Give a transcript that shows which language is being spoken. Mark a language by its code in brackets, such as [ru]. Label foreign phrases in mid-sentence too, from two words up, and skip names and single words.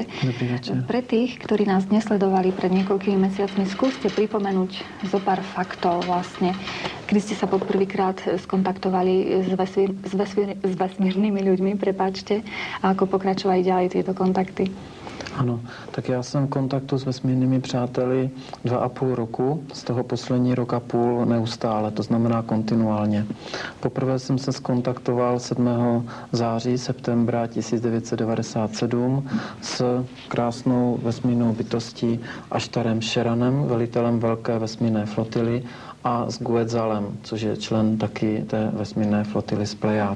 [sk] Dobrý večer. Pre tých, ktorí nás nesledovali pred niekoľkými mesiacmi, skúste pripomenúť zo pár faktov vlastne, kedy ste sa poprvýkrát skontaktovali s vesmírnymi ľuďmi, prepáčte, a ako pokračovali ďalej tieto kontakty. [cs] Ano, tak já jsem v kontaktu s vesmírnými přáteli 2,5 roku, z toho poslední rok a půl neustále, to znamená kontinuálně. Poprvé jsem se skontaktoval 7. září, septembra 1997 s krásnou vesmírnou bytostí Ashtarem Sheranem, velitelem velké vesmírné flotily, a s Guetzalem, což je člen taky té vesmírné flotily z Plejád.